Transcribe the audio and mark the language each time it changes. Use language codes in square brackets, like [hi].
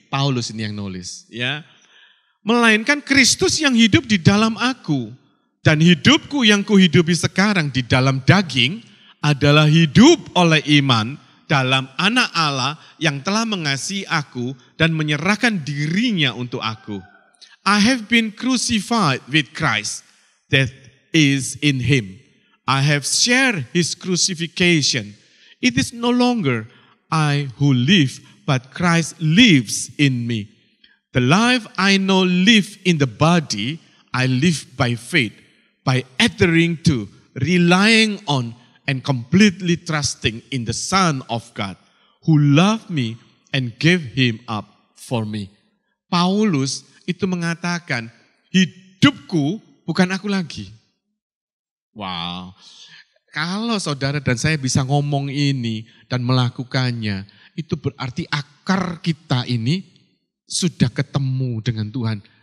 [id] Paulus ini yang nulis, ya. Melainkan Kristus yang hidup di dalam aku. Dan hidupku yang kuhidupi sekarang di dalam daging adalah hidup oleh iman dalam anak Allah yang telah mengasihi aku dan menyerahkan dirinya untuk aku. [en] I have been crucified with Christ, that is in him. I have shared his crucifixion. It is no longer I who live, but Christ lives in me. The life I now live in the body, I live by faith, by adhering to, relying on, and completely trusting in the Son of God, who loved me and gave him up for me. [id] Paulus itu mengatakan, hidupku bukan aku lagi. Wow, kalau saudara dan saya bisa ngomong ini dan melakukannya, itu berarti akar kita ini sudah ketemu dengan Tuhan.